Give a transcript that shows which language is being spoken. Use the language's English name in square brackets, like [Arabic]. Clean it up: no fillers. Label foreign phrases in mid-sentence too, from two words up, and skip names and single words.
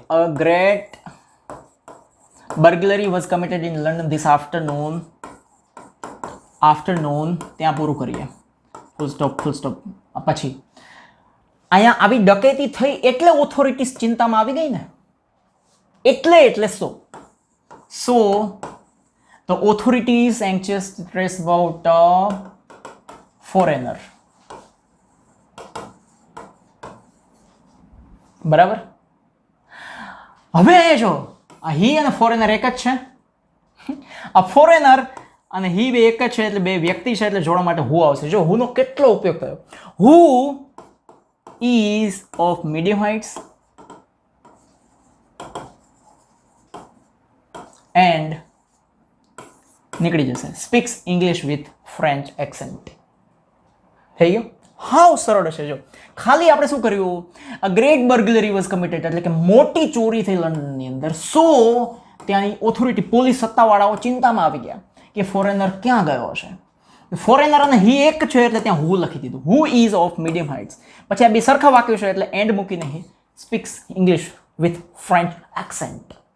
[English] A great burglary was committed in London this afternoon [Gujarati] ત્યાં પૂરું કરીએ. [English] full stop. [Gujarati] પછી અહીંયા આવી ડકેતી થઈ એટલે ઓથોરિટીઝ ચિંતામાં આવી ગઈ ને, એટલે સો [English] the authorities anxious to trace about a foreigner. [Gujarati] બરાબર. હવે જો આ હી અને ફોરેનર એક જ છે. આ ફોરેનર અને હી બે એક જ છે એટલે બે વ્યક્તિ છે એટલે જોડવા માટે હુ આવશે. જો હુનો કેટલો ઉપયોગ થયો. [English] હુ is of medium heights and [Gujarati] નીકળી જશે [English] speaks English with French accent. [Gujarati] થઈ ગયું. હાવ સરળ હશે. જો ખાલી આપણે શું કર્યું, [English] a great burglary was committed [Gujarati] એટલે કે મોટી ચોરી થઈ લંડનની અંદર. સો ત્યાંની ઓથોરિટી પોલીસ સત્તાવાળાઓ ચિંતામાં આવી ગયા કે ફોરેનર ક્યાં ગયો હશે. ફોરેનર અને હી એક છે એટલે ત્યાં હુ લખી દીધું. [English] Who is of medium heights. [Gujarati] પછી આ બે સરખા વાક્યો છે એટલે એન્ડ મૂકીને [English] he speaks English with French accent.